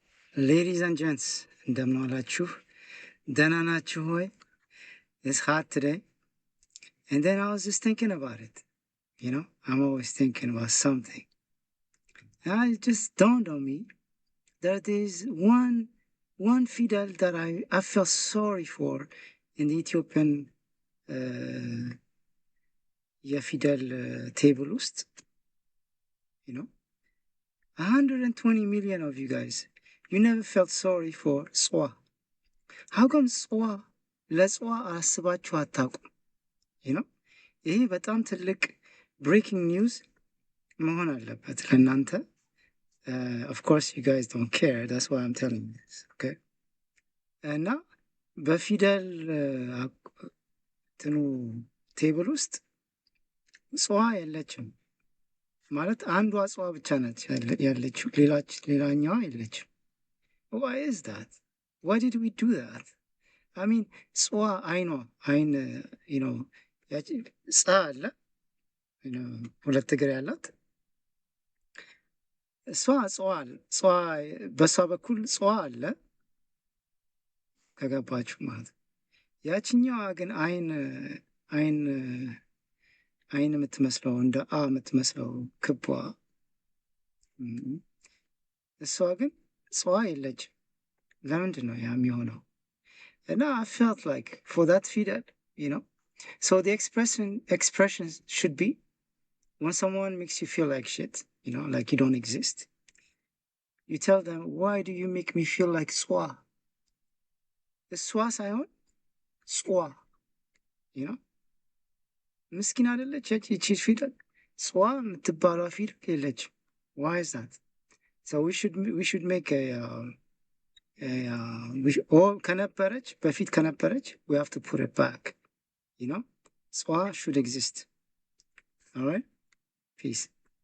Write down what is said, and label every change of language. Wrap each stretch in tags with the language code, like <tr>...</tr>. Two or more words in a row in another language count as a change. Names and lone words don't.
<en>Ladies and gents,</en> <am>እንደምን ዋላችሁ? ደህና ናችሁ ሆይ?</am> <en>It's hot today. And then I was just thinking about it. You know, I'm always thinking about something. And it just dawned on me that there's one fidel that I felt sorry for in the Ethiopian የፊደል table ውስጥ. You know, 120 million of you guys, you never felt sorry for ጽዋ. How come</en> <am>ጽዋ ለጽዋ አስባችሁ አታውቁም?</am> <en>You know,</en> <am>ይሄ በጣም ትልቅ</am> <en>breaking news</en> <am>መሆን አለበት ለእናንተ.</am> <en>Of course you guys don't care, that's why I'm telling you this, okay?</en> <am>እና በፊደል እንትኑ ቴብል ውስጥ ጽዋ የለችም ማለት አንዷ ጽዋ ብቻ ነች ያለችው፣ ሌላኛዋ የለችም።</am> <en>Why is that? Why did we do that? I mean,</en> <am>ጽዋ አይን</am> <en>you know</en> <am>ጻ አለ ሁለት እግር ያላት እሷ ጽዋ በሷ በኩል ጽዋ አለ ከገባችሁ ማለት። ያችኛዋ ግን አይን የምትመስለው እንደ አ የምትመስለው ክቧ እሷ ግን ጽዋ የለችም። ለምንድን ነው ያ የሚሆነው?</am> <en>And I felt like for that fidel, you know, so the expression should be when someone makes you feel like shit, you know, like you don't exist, you tell them, why do you make me feel like swa? The swa ሳይሆን ጽዋ, you know,</en> <am>ምስኪን አይደለች ይቺ ፊደል? ጽዋ የምትባሏ ፊደል የለችም.</am> <en>Why is that? So we should make</en> <am>ከነበረች በፊት ከነበረች</am> <en>we have to put it back, you know, ጽዋ should exist. All right, peace.</en>